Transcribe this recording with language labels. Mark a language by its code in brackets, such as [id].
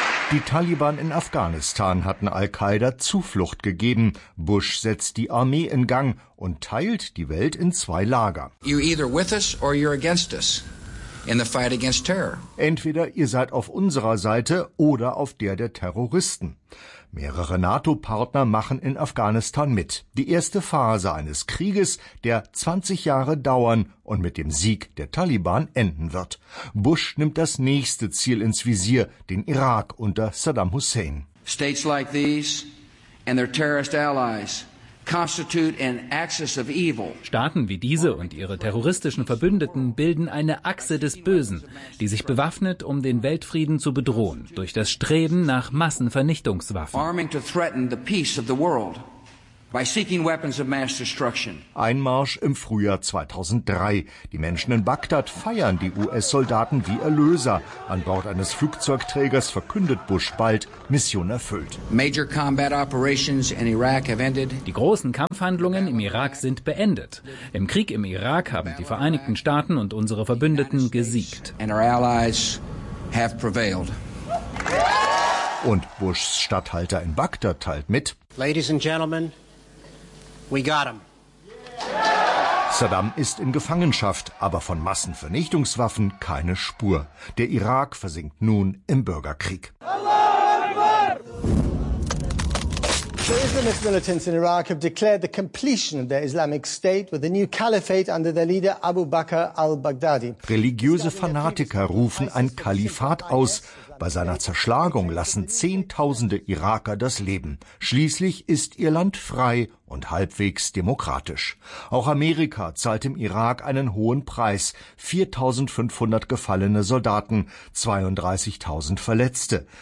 [de] Die Taliban in Afghanistan hatten Al-Qaida Zuflucht gegeben. Bush setzt die Armee in Gang und teilt die Welt in 2 Lager. [en] You're either with us or you're against us. in the fight against terror. [de] Entweder ihr seid auf unserer Seite oder auf der der Terroristen. Mehrere NATO-Partner machen in Afghanistan mit. Die erste Phase eines Krieges, der 20 Jahre dauern und mit dem Sieg der Taliban enden wird. Bush nimmt das nächste Ziel ins Visier, den Irak unter Saddam Hussein. [en] States like these and their terrorist allies constitute an axis of evil. [de] Staaten wie diese und ihre terroristischen Verbündeten bilden eine Achse des Bösen, die sich bewaffnet, um den Weltfrieden zu bedrohen, durch das Streben nach Massenvernichtungswaffen. [en] Arming to threaten the peace of the world by seeking weapons of mass destruction. [de] Einmarsch im Frühjahr 2003. Die Menschen in Bagdad feiern die US-Soldaten wie Erlöser. An Bord eines Flugzeugträgers verkündet Bush bald, Mission erfüllt. [en] Major combat operations in Iraq have ended. [de] Die großen Kampfhandlungen im Irak sind beendet. Im Krieg im Irak haben die Vereinigten Staaten und unsere Verbündeten gesiegt. [en] And our allies have prevailed. [de] Und Bushs Statthalter in Bagdad teilt mit: [en] Ladies and gentlemen, we got him. [de] Saddam ist in Gefangenschaft, aber von Massenvernichtungswaffen keine Spur. Der Irak versinkt nun im Bürgerkrieg. [en] The Islamist militants in Iraq have declared the completion of their Islamic state with a new caliphate under their leader Abu Bakr al-Baghdadi. [de] Religiöse Fanatiker rufen ein Kalifat aus. Bei seiner Zerschlagung lassen Zehntausende Iraker das Leben. Schließlich ist ihr Land frei und halbwegs demokratisch. Auch Amerika zahlt im Irak einen hohen Preis. 4.500 gefallene Soldaten, 32.000 Verletzte.